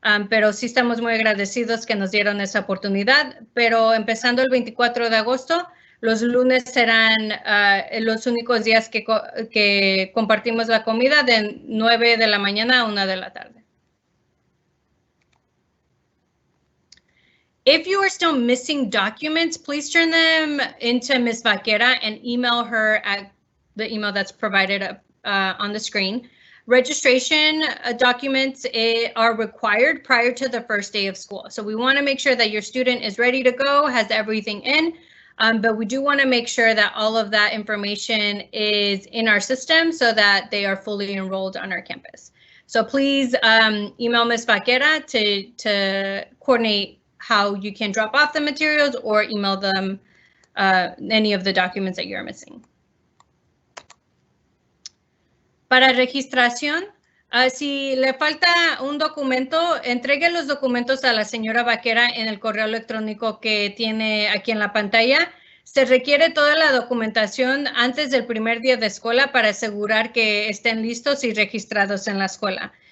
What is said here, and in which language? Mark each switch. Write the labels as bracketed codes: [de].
[es] Pero sí estamos muy agradecidos que nos dieron esa oportunidad, pero empezando el 24 de agosto, los lunes serán los únicos días que compartimos la comida de 9 de la mañana a 1 de la tarde. [en] If you are still missing documents, please turn them into Ms. Vaquera and email her at the email that's provided on the screen. Registration documents are required prior to the first day of school. So we want to make sure that your student is ready to go, has everything in. But we do want to make sure that all of that information is in our system so that they are fully enrolled on our campus. So please email Ms. Vaquera to coordinate how you can drop off the materials or email them any of the documents that you're missing. [es] Para registración, si le falta un documento, entregue los documentos a la señora Vaquera en el correo electrónico que tiene aquí en la pantalla. Se requiere toda la documentación antes del primer día de escuela para asegurar que estén listos y registrados en la escuela.